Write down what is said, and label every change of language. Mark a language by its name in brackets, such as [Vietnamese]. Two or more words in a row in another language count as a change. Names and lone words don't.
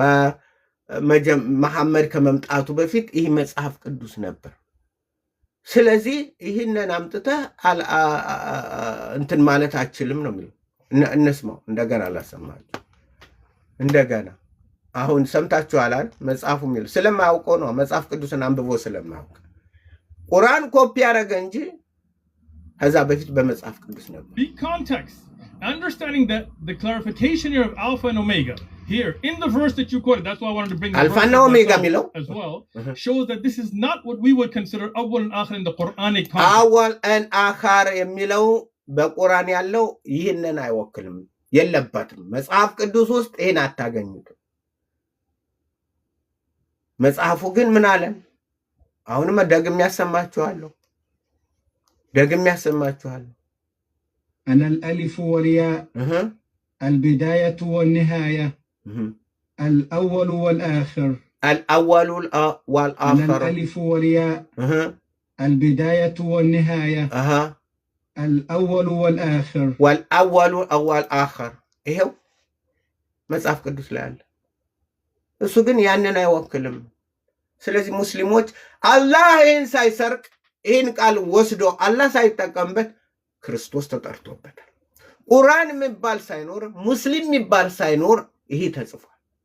[Amharic] በመሐመድ ከመምጣቱ በፊት ይሄ መጽሐፍ ቅዱስ ነበር ስለዚህ ይሄንን አምጥተህ እንትን ማለት አችልም ነው የሚለው እንስማው እንደገና ላሰማችሁ እንደገና አሁን ሰምታችኋል መጽሐፉ የሚል ስለማያውቀው ነው መጽሐፍ ቅዱስን አንብቦ ስለማያውቅ ቁርአን ኮፒ ያደረገ እንጂ ከዛ በፊት በመጽሐፍ ቅዱስ ነበር [English] Big context understanding that the clarification here of alpha and omega here in the verse that you quoted that's why I wanted to bring alpha and omega milau as well shows that this is not what we would consider awwal and akhir in the Quranic context awwal and akhir [Amharic] የሚለው በቁርአን ያለው ይሄንን አይወክልም የለበትም መጽሐፍ ቅዱስ ውስጥ ይሄን አታገኙትም መጽሐፉ ግን ምን አለ አሁንም ደግሜ ያሰማችኋለሁ [Arabic] أنا الألف والياء البداية والنهاية الأول والآخر أنا الألف والياء البداية والنهاية الأول والآخر [Amharic] والآخر إيهو መጽሐፍ ቅዱስ ላይ አለ እሱ ግን ያንን አይወክልም ስለዚህ ሙስሊሞች አላህ ይህን ሳይሰርቅ ይህን ቃል ወስዶ አላህ ሳይጠቀምበት ክርስቶስ ተጠርቶበታል ቁርአን የሚባል ሳይኖር ሙስሊም የሚባል ሳይኖር ይሄ ተጽፏል